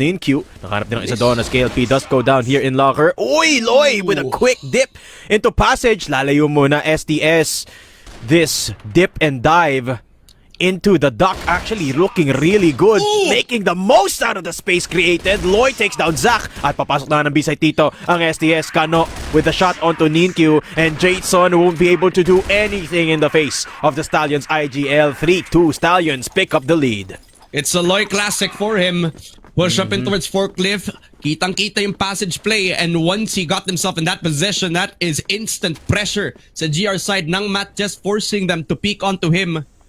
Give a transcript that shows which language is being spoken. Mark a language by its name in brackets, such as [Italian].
[English] Ninkyu [Filipino] nakahanap din ng isa doon [English] as KLP does go down here in locker. Uy, Loy with a quick dip into passage. [Filipino] Lalayo muna STS. [English] This dip and dive into the duck actually looking really good. Making the most out of the space created. Loy takes down Zach. [Filipino] At papasok na ng B-side dito ang STS. [English] Kano with the shot onto Ninkyu. And Jason won't be able to do anything in the face of the Stallions IGL. 3-2 Stallions pick up the lead. It's a Loy classic for him. Push up in towards Forklift. [Filipino] Kitang-kita yung [English] passage play. And once he got himself in that position, that is instant pressure sa GR side ng MATTJESS, forcing them to peek onto him.